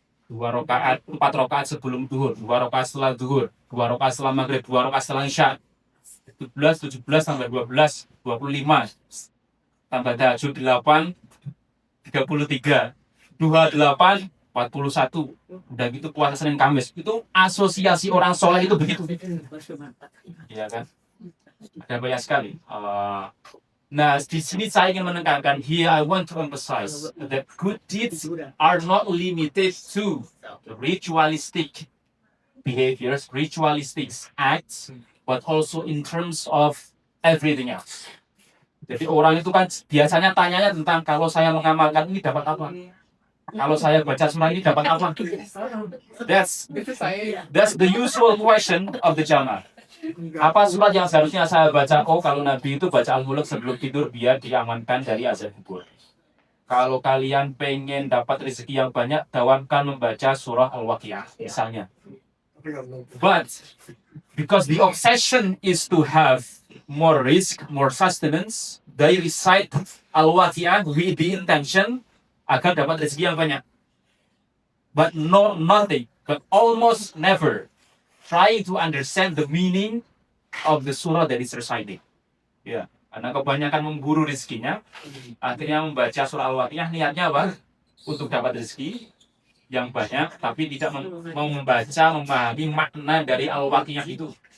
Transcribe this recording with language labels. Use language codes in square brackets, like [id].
[id] 4 rakaat sebelum duhur, 2 rakaat setelah duhur, 2 rakaat setelah maghrib, 2 rakaat setelah isya, 17 tambah 12, 25, tambah tahajud 8, 33, duha 8, 41. Udah gitu puasa Senin Kamis. Itu asosiasi orang soleh itu begitu. Iya kan? Ada banyak sekali. Nah, di sini saya ingin menekankan, [en] here I want to emphasize that good deeds are not limited to ritualistic behaviors, ritualistic acts, but also in terms of everything else. [id] Jadi orang itu kan biasanya tanyanya tentang kalau saya mengamalkan ini dapat apa? Kalau saya baca surah ini dapat apa? [en] That's the usual question of the jamaah. [id] Apa surat yang seharusnya saya baca? Oh, kalau Nabi itu baca Al-Mulk sebelum tidur biar diamankan dari azab kubur. Kalau kalian pengen dapat rezeki yang banyak, dawamkan membaca surah Al-Waqiah misalnya. [en] But because the obsession is to have more risk, more sustenance, they recite Al-Waqiah with the intention [id] agar dapat rezeki yang banyak. [en] But nothing, but almost never try to understand the meaning of the surah that is recited. [id] Ya, karena kebanyakan memburu rezekinya, akhirnya membaca surah Al-Waqiah niatnya apa? Untuk dapat rezeki yang banyak, tapi tidak mau membaca, memahami makna dari Al-Waqiah itu.